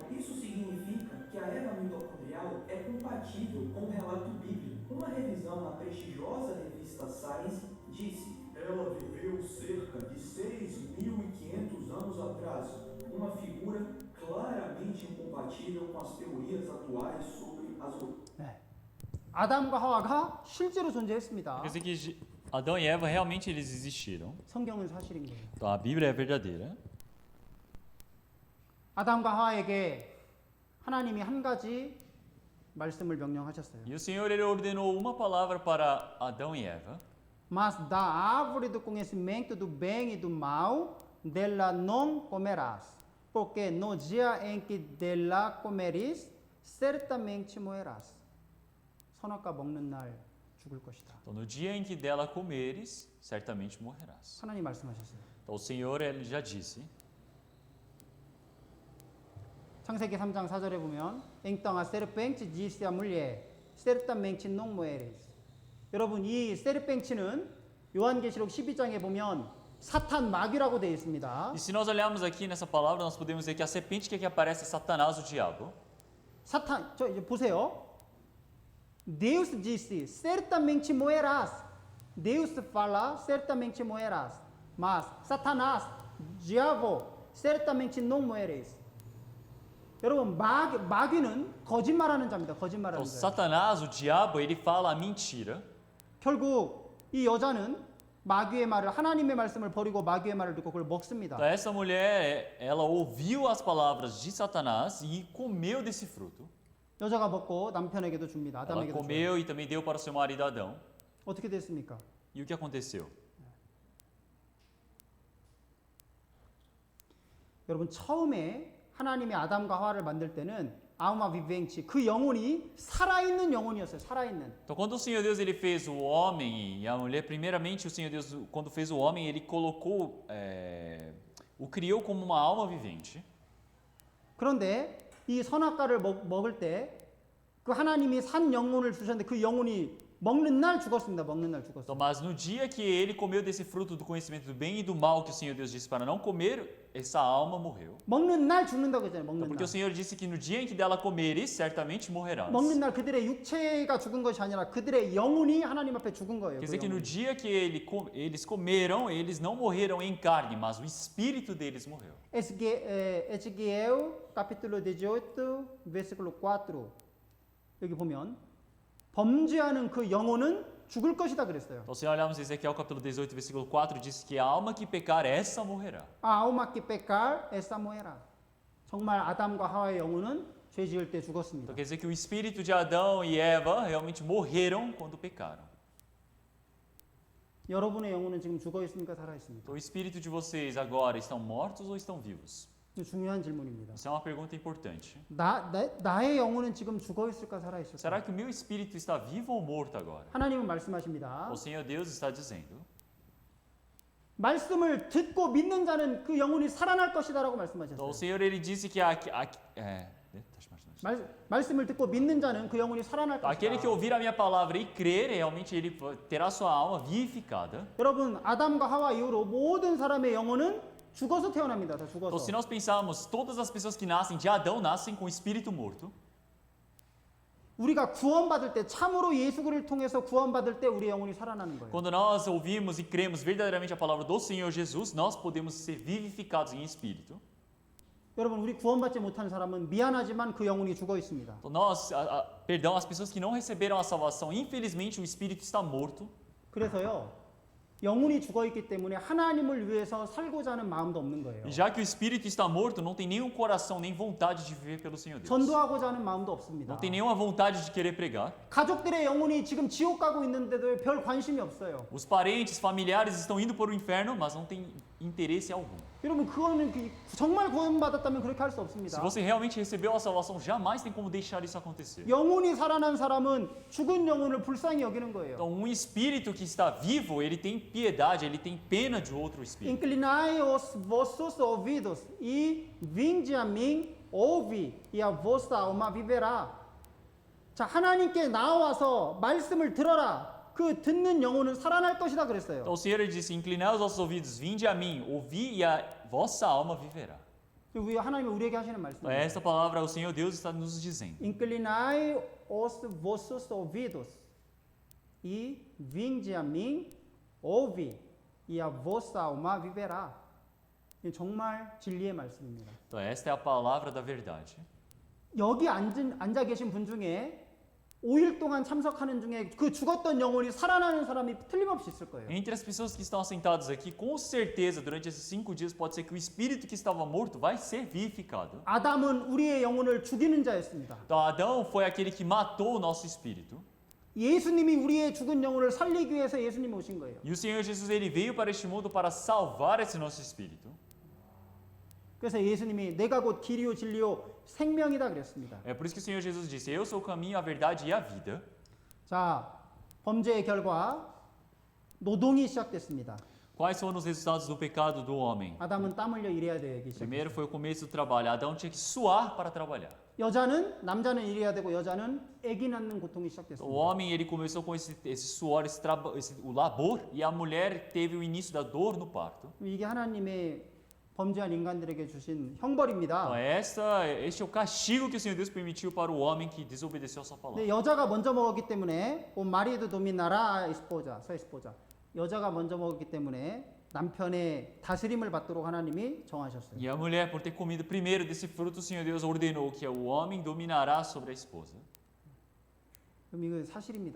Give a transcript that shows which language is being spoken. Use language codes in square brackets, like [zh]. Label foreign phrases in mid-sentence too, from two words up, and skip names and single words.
[pt] Isso significa que a Eva mitocondrial é compatível com o relato bíblico. Uma revisão na prestigiosa revista Science disse: ela viveu cerca de 6.500 anos atrás, uma figura claramente incompatível com as teorias atuais sobre as [ko] 아담과 하와가 실제로 존재했습니다. [pt] Quer dizer que Adão e Eva realmente eles existiram. [ko] 성경은 사실인 거예요. [pt] Então a Bíblia é verdadeira. [ko] 아담과 하와에게 하나님이 한 가지 말씀을 명령하셨어요. [pt] E o Senhor ele ordenou uma palavra para Adão e Eva. Mas da árvore do conhecimento do bem e do mal, dela não comerás, porque no dia em que dela comeres, certamente morrerás. [ko] 선악과 먹는 날 죽을 것이다. [pt] Então no dia em que dela comeres, certamente morrerás. [ko] 하나님 말씀하셨어요. [pt] Então o Senhor ele já disse. [ko] 창세기 3장 4절에 보면 [pt] então a serpente disse à mulher, certamente não morreres. [ko] 여러분 이 세르펜치는 요한계시록 12장에 보면 사탄 마귀라고 되어 있습니다. [pt] E se nós olharmos aqui nessa palavra, nós podemos ver que a serpente que aqui aparece é Satanás, o diabo. [ko] 사탄 저 이제 보세요. [pt] Deus disse certamente morrerás. Deus fala certamente morrerás. Mas Satanás, diabo, certamente não morreres. [ko] 여러분 마귀는 거짓말하는 자입니다. [pt] Então [ko] 거짓말하는 자. [pt] Satanás, o diabo, ele fala a mentira. [ko] 결국 이 여자는 마귀의 말을 하나님의 말씀을 버리고 마귀의 말을 듣고 그걸 먹습니다. [pt] Então essa mulher, ela ouviu as palavras de Satanás e comeu desse fruto. [ko] 여자가 먹고 남편에게도 줍니다. [pt] Ela [ko] 아담에게도 줘요. [pt] comeu e também deu para o seu marido Adão. [ko] 어떻게 됐습니까? [pt] E o que aconteceu? [ko] 여러분 처음에 하나님이 아담과 하와를 만들 때는 [pt] alma vivente [ko] 그 영혼이 살아있는 영혼이었어요. 살아있는. [pt] Então quando o Senhor Deus ele fez o homem e a mulher, primeiramente o Senhor Deus quando fez o homem ele colocou, o criou como uma alma vivente. [ko] 그런데 이 선악과를 먹을 때 그 하나님이 산 영혼을 주셨는데 그 영혼이 먹는 날 죽었습니다. 먹는 날 [pt] Então, [ko] 죽었어요. [pt] mas no dia que ele comeu desse fruto do conhecimento do bem e do mal que o Senhor Deus disse para não comer, essa alma morreu. [ko] 먹는 날 죽는다고 했잖아요. [pt] Então, [ko] 먹는 [pt] porque o [ko] 날. [pt] Senhor disse que no dia em que dela comeres, certamente morrerás. [ko] 먹는 날 그들의 육체가 죽은 것이 아니라 그들의 영혼이 하나님 앞에 죽은 거예요. [pt] Quer [ko] 그 [pt] dizer que no [ko] 영혼이. [pt] dia que eles comeram, eles não morreram em carne, mas o espírito deles morreu. Ezequiel capítulo 18 versículo 4 [ko] 여기 보면 범죄하는 그 영혼은 죽을 것이다 그랬어요. [pt] Então, se olharmos Ezequiel capítulo 18, versículo 4, diz que a alma que pecar, essa morrerá. 아, alma que pecar, essa morrerá. [ko] 정말 아담과 하와의 영혼은 죄 지을 때 죽었습니다. [pt] Então quer dizer que o espírito de Adão e Eva realmente morreram quando pecaram. [ko] 여러분의 영혼은 지금 죽어 있습니까? 살아 있습니까? [pt] Então o espírito de vocês agora estão mortos ou estão vivos? [ko] 이거 중요한 질문입니다. [pt] Isso é uma pergunta importante. [ko] 나의 영혼은 지금 죽어 있을까? 살아 있을까? [pt] Será que o meu espírito está vivo ou morto agora? [ko] 하나님은 말씀하십니다. [pt] O Senhor Deus está dizendo. [ko] 말씀을 듣고 믿는 자는 그 영혼이 살아날 것이다라고 [pt] Então [ko] 말씀하셨어요. [pt] o Senhor ele disse que [ko] 말씀을 듣고 믿는 자는 그 영혼이 살아날 [pt] aquele [ko] 것이다. [pt] que ouvir a minha palavra e crer, realmente ele terá sua alma vivificada. [ko] 여러분 아담과 하와 이후로 모든 사람의 영혼은 죽어서 태어납니다. 다 [pt] Então, se [ko] 죽어서. [pt] nós pensarmos, todas as pessoas que nascem de Adão nascem com o espírito morto. [ko] 우리가 구원받을 때 참으로 예수를 통해서 구원받을 때 우리 영혼이 살아나는 거예요. [pt] Quando nós ouvimos e cremos verdadeiramente a palavra do Senhor Jesus, nós podemos ser vivificados em espírito. [ko] 여러분 우리 구원받지 못한 사람은 미안하지만 그 영혼이 죽어 있습니다. [pt] Então, perdão, as pessoas que não receberam a salvação, infelizmente o espírito está morto. [ko] 그래서요. 영혼이 죽어 있기 때문에 하나님을 위해서 살고자 하는 마음도 없는 거예요. [pt] E já que o espírito está morto, não tem nenhum coração nem vontade de viver pelo Senhor Deus. [ko] 전도하고자 하는 마음도 없습니다. [pt] Não tem nenhuma vontade de querer pregar. [ko] 가족들의 영혼이 지금 지옥 가고 있는데도 별 관심이 없어요. [pt] Os parentes, familiares estão indo para o inferno, mas não tem interesse algum. [ko] 여러분 그거는 정말 구원받았다면 그렇게 할 수 [pt] Se [ko] 없습니다. [pt] você realmente recebeu a salvação, jamais tem como deixar isso acontecer. [ko] 영혼이 살아난 사람은 죽은 영혼을 불쌍히 여기는 거예요. [pt] Então, espírito que está vivo, ele tem piedade, ele tem pena de outro espírito. Inclinai os vossos ouvidos e vinde a mim, ouve e a vossa alma viverá. [ko] 자, 하나님께 나와서 말씀을 들어라. 그 듣는 영혼은 살아날 것이다 그랬어요. [pt] Então, o Senhor ele disse: inclinai os vossos ouvidos, vinde a mim, ouvi e a vossa alma viverá. [ko] 우리 하나님이 우리에게 하시는 [pt] Então, [ko] 말씀입니다. [pt] esta palavra o Senhor Deus está nos dizendo. Inclinai os vossos ouvidos e vinde a mim, ouve e a vossa alma viverá. [ko] 이 정말 진리의 말씀입니다. [pt] Então, esta é a palavra da verdade. [ko] 여기 앉아 계신 분 중에 5일 동안 참석하는 중에 그 죽었던 영혼이 살아나는 사람이 틀림없이 있을 거예요. [pt] Entre as pessoas que estão sentadas aqui, com certeza, durante esses 5 dias, pode ser que o espírito que estava morto vai ser vivificado. [ko] 아담은 우리의 영혼을 죽이는 자였습니다. [pt] Então, Adão foi aquele que matou o nosso espírito. [ko] 예수님이 우리의 죽은 영혼을 살리기 위해서 예수님이 오신 거예요. [pt] E o Senhor Jesus ele veio para este mundo para salvar esse nosso espírito. [ko] 그래서 예수님이 내가 곧 길이요 진리요 생명이다 그랬습니다. [pt] É por isso que o Senhor Jesus disse: eu sou o caminho, a verdade e a vida. [ko] 자, 범죄의 결과 노동이 시작됐습니다. [pt] Quais foram os resultados do pecado do homem? [ko] 아담은 땀 흘려 일해야 되기 시작했어요. [pt] Primeiro foi o começo do trabalho. Adão tinha que suar para trabalhar. [ko] 남자는 일해야 되고 여자는 아기 낳는 고통이 [pt] O [ko] 시작됐습니다. [pt] homem ele começou com esse suor, o labor, e a mulher teve o início da dor no parto. [ko] 이게 하나님의 범죄한 인간들에게 주신 [pt] Então, [ko] 형벌입니다. [pt] este é o castigo que o Senhor Deus permitiu para o homem que desobedeceu a sua palavra. [ko] 근데 여자가 먼저 먹었기 때문에 [pt] o marido dominará esposa sua esposa [ko] 여자가 먼저 먹었기 때문에 남편의 다스림을 받도록 하나님이 정하셨어요. [pt] E a mulher, por ter comido primeiro desse fruto, o Senhor Deus ordenou que o homem dominará sobre a esposa. [ko] 그럼 이거 사실입니다.